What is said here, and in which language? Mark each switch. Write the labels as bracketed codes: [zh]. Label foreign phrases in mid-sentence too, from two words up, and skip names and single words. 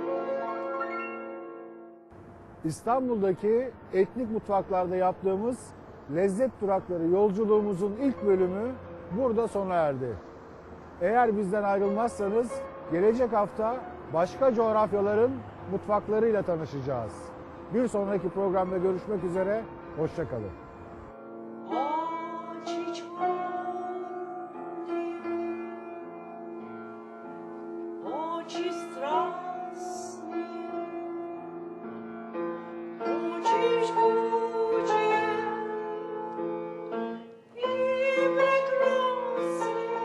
[tr] İstanbul'daki etnik mutfaklarda yaptığımız Lezzet Durakları yolculuğumuzun ilk bölümü burada sona erdi. Eğer bizden ayrılmazsanız gelecek hafta başka coğrafyaların mutfaklarıyla tanışacağız. Bir sonraki programda görüşmek üzere, hoşça kalın. [ru] Очи черные, очи страстные, очи жгучие и прекрасные.